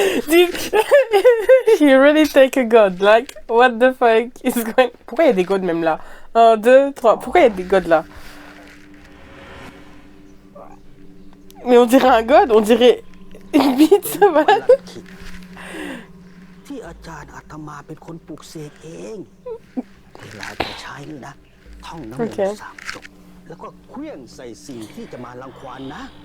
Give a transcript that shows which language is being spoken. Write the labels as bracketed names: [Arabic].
[English] Dude, he really take a god. Like, what the fuck is going... [French] Pourquoi il y a des gods même là? 1, 2, 3. Pourquoi il y a des gods là? Mais on dirait un god, on dirait une bite sauvage. [Thai] ที่อาจารย์อาตมาเป็นคนปลุกเสกเอง เวลาจะใช้นี่นะ ท่องน้ำมนต์3 จบ แล้วก็เคลื่อนใส่สิ่งที่จะมารังควานนะ